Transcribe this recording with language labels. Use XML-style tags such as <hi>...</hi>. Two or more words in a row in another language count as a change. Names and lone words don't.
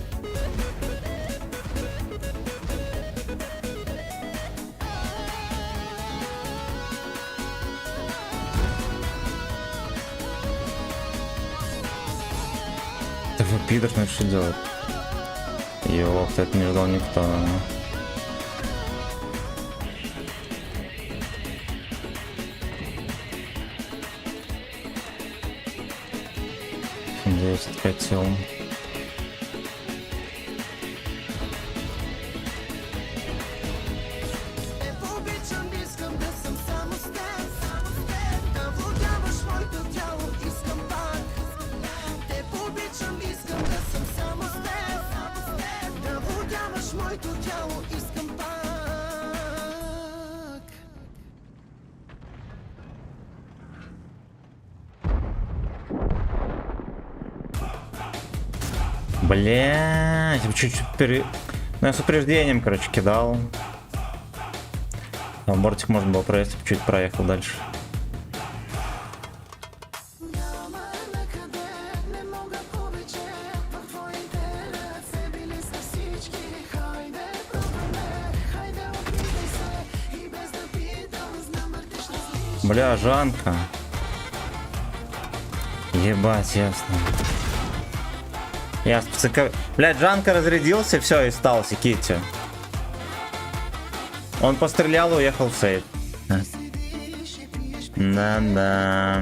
<ru>Ты же пидор, ну что делать? Ёпт, это не ждал никто. Здесь хотел.</ru> <bg>Те обичам, искам да съм само с теб, да владяваш моето тяло, искам пак. Те обичам, искам да съм само с теб, да владяваш моето тяло, искам пак.</bg> <ru>Бля, чуть-чуть Ну, я с упреждением, короче, кидал. А бортик можно было проехать, чуть проехал дальше.</ru> <bg>Няма накъде, не мога повече, в твоите ръце били са всички. Хайде, пробвай ме, хайде, опитай се, и без да питам, знам въртиш различно.</bg> <ru>Бля, Жанка. Ебать, ясно. Я Блядь, Жанка разрядился, все, и стал Китти. Он пострелял и уехал в сейф. Да.</ru>